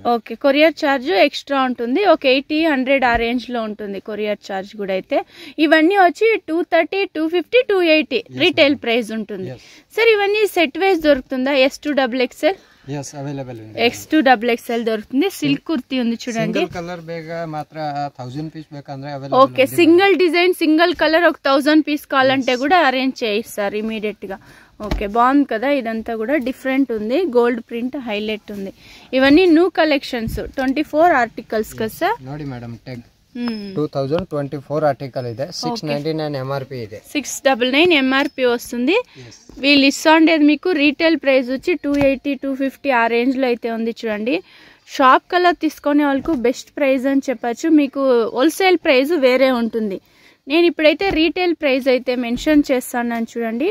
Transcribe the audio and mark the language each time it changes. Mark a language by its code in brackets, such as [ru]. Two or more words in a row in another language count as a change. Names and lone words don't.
[te] ఓకే, [en] courier charge extra [te] ఉంటుంది. ఒక 80-100 ఆ రేంజ్ లో ఉంటుంది [en] courier charge [te] కూడా. అయితే ఇవన్నీ వచ్చి 230, 250, 280 [en] retail price [te] ఉంటుంది. సార్ ఇవన్నీ [en] set wise [te] దొరుకుతుందా? S2XXL? yes, అవైలబుల్ ఉంది. X2XXL దొరుకుతుంది. సిల్క్ కుర్తీ ఉంది చూడండి. [en] single colour [kn] ಬೇಗ ಮಾತ್ರ [te] 1000 పీస్ ಬೇಕಂದ್ರೆ అవైలబుల్. ఓకే, [en] single design single colour [te] ఒక 1000 పీస్ కావాలంటే కూడా అరేంజ్ చేయిస్తారు ఇమీడియట్ గా. ఓకే, బాగుంది కదా. ఇదంతా కూడా డిఫరెంట్ ఉంది, [en] gold print highlight [te] ఉంది. ఇవన్నీ [en] new collections [te] 24 ఆర్టికల్స్ కదా సార్? ನೋಡಿ మేడం ట్యాగ్ 2024 ఆర్టికల్ ಇದೆ. [kn] 699 MRP ಇದೆ. [te] 699 MRP వస్తుంది. వీళ్ళు ఇస్తుండేది మీకు [en] retail price [te] వచ్చి 280, 250 ఆ రేంజ్ లో అయితే ఉంది చూడండి. షాప్ కలర్ తీసుకునే వాళ్ళకు [en] best price [te] అని చెప్పచ్చు. మీకు [en] wholesale price [te] వేరే ఉంటుంది. నేను ఇప్పుడైతే [en] retail price [te] అయితే మెన్షన్ చేస్తాను చూడండి.